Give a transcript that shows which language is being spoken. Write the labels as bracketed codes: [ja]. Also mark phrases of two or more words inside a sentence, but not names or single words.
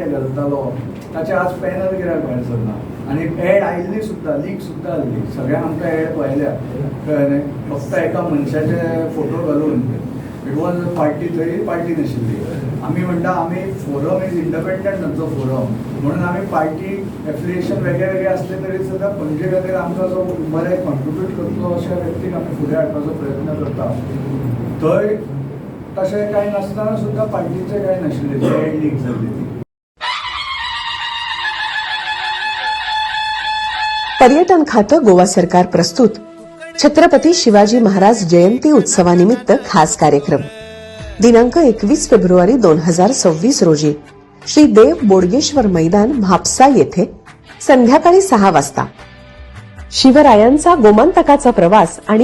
[kok] घालतालो ताचे आज पॅनल कित्याक भायर सरना आनी एड आयिल्ली सुद्दां लीक सुद्दां जाल्ली सगळ्यांक आमकां एड पळयल्या कळ्ळें फक्त एका मनशाचे फोटो घालून [en] it was party [kok] थंय पार्टी नाशिल्ली आमी म्हणटा आमी [en] forum is independent [kok] तांचो फोरम म्हणून आमी [en] party affiliation [kok] वेगळे वेगळे असले तरी सुद्दां पणजे खातीर आमकां जो बरें कॉन्ट्रिब्यूट करतलो अशा व्यक्तीक आमी फुडें हाडपाचो प्रयत्न करता. थंय तशें कांय नासतना सुद्दां पार्टीचें कांय नाशिल्लें एड लीक जाल्ली. [mr] पर्यटन खातं गोवा सरकार प्रस्तुत छत्रपती शिवाजी महाराज जयंती उत्सवानिमित्त खास कार्यक्रम दिनांक 21 फेब्रुवारी 2026 रोजी श्री देव बोडगेश्वर मैदान म्हापसा येथे संध्याकाळी 6 वाजता शिवरायांचा गोमंतकाचा प्रवास आणि